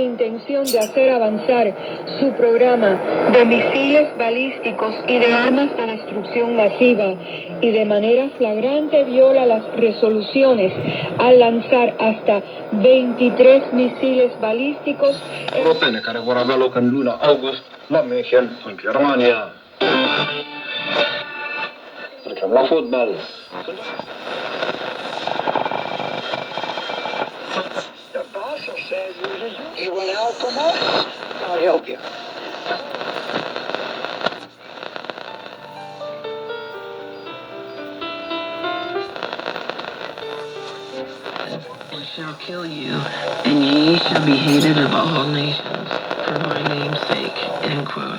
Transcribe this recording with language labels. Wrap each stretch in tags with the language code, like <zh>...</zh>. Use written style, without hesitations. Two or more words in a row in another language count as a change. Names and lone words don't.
<es>intención de hacer avanzar su programa de misiles balísticos y de armas de destrucción masiva y de manera flagrante viola las resoluciones al lanzar hasta 23 misiles balísticos.</es> <ro>Europene care vor avea loc în luna august la München, în Germania. Trecem la fotbal.</ro> <en>You want help from us? I'll help you. And shall kill you, and ye shall be hated of all nations for my name's sake, end quote.</en>